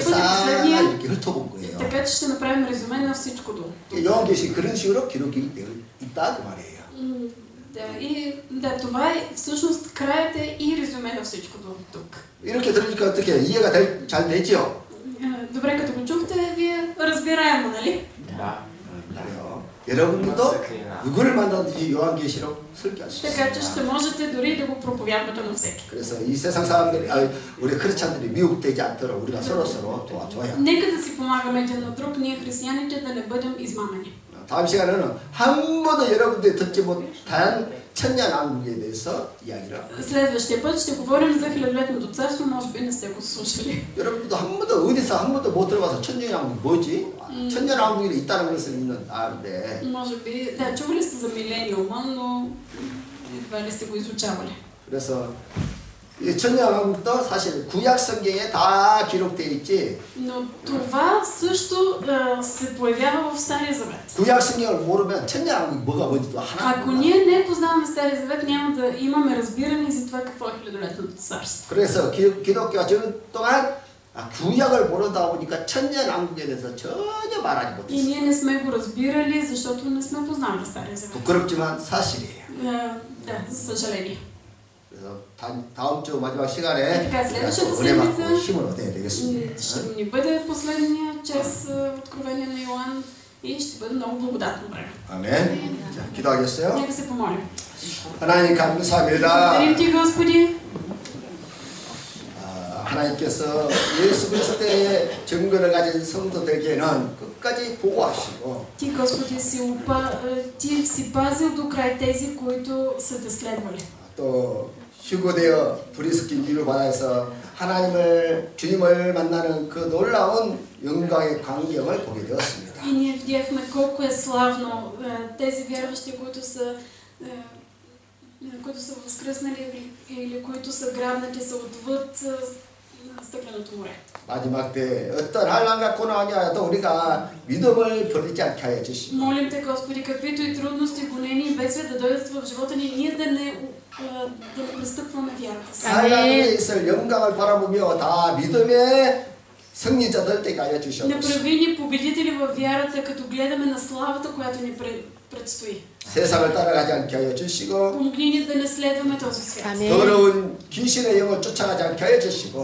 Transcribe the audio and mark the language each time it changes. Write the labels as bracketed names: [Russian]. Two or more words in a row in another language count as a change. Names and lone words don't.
[Bulgarian] следващия [Korean] 싹 [Bulgarian] път е последния. [Korean] 이렇게 훑어본 거예요. [Bulgarian] Така че ще направим резюме на всичко до. [Korean] 요한계시 그런 식으로 기록이 되어 있다 그 말이에요. [Bulgarian] Това е всъщност краят е и резюме на всичко до тук. [Korean] 이렇게 들으니까 어떻게 이해가 잘 되죠? [Bulgarian] Добре, като го чухте, вие разбираемо, нали? [Korean] 그래요. 여러분들도 누구를 만나든지 요한계시록 설교할 수 [Bulgarian] Така че [Korean] 있습니다. [Bulgarian] ще можете дори да го проповядвате на всеки. [Korean] 그래서 이 세상 사람들이 우리 크리스찬들이 미혹되지 않도록 우리가 서로 도와줘야. [Bulgarian] Нека да си помагаме един на друг, ние християните да не бъдем измамени. [Korean] 다음 시간에는 한 번도 여러분들이 듣지 못한 천년왕국에 대해서 이야기를 합니다. [Bulgarian] Следващия път ще говорим за хилядолетното царство, може би не сте го слушали. [Korean] 여러분도 한 번도 못 들어봐서 천년왕국이 뭐지? 천년왕국이 있다는 것을 아는데 [Bulgarian] Може би, да, чували сте за милениума, но едва ли сте го изучавали. [Korean] 그래서 이 천년왕국도 사실 구약 성경에 다 기록되어 있지. [Bulgarian] Но това също се появява в Стария Завет. [Korean] 구약 성경을 모르면 천년왕국이 뭐가 뭔지도 하나. [Bulgarian] Ако ние не познаваме Стария Завет, няма да имаме разбиране за това какво е хилядолетното царство. [Korean] 그래서 기독교가 전 동안 구약을 모르다 보니까 천년왕국에 대해서 전혀 말하지 [Bulgarian] И [Korean] 못했어요. [Bulgarian] ние не сме го разбирали, защото не сме познавали Стария Завет. [Korean] 부끄럽지만 사실이에요. [Bulgarian] Да, за съжаление. [Korean] 그래서 다음 주 마지막 시간에 [Bulgarian] така, следващата [Korean] 은혜 받고 [Bulgarian] седмица [Korean] 힘을 얻어야 되겠습니다. [Bulgarian] ще ни бъде последния час откровение на Йоан и ще бъде много благодатно време. [Korean] 아멘. 자, 기도하겠어요. [Bulgarian] Нека се помолим. [Korean] 하나님 감사합니다. [Bulgarian] Благодарим ти, Господи. [Korean] 하나님께서 예수 그리스도의 증거를 가진 성도들에게는 끝까지 보호하시고 [Bulgarian] Ти, Господи, ти си пазил до край тези, които са те следвали. [Korean] 또 휴거되어 브리스킨 유를 바다에서 주님을 만나는 그 놀라운 영광의 광경을 보게 되었습니다. [Bulgarian] И ние видяхме колко е славно тези вярващи, които са възкръснали или които са грабнати, са отвъд стъкленото море. [Korean] 마지막 때 어떤 환난과 고난이 와도 우리가 믿음을 버리지 않게 하여 주시고 [Bulgarian] Молим те, Господи, каквито и трудности, гонения и бедствия да дойдат в живота ни, ние да не престъпваме вярата си. [Korean] 하나님에 있을 영광을 바라보며 다 믿음의 승리자들 되게 하여 주시옵소서. [Bulgarian] Направи ни победители във вярата, като гледаме на славата, която ни предстои. [Korean] 세상을 따라가지 않게 하여 주시고 [Bulgarian] Помогни ни да не следваме този свят. [Korean] 아멘. 더러운 귀신의 영을 쫓아가지 않게 하여 주시고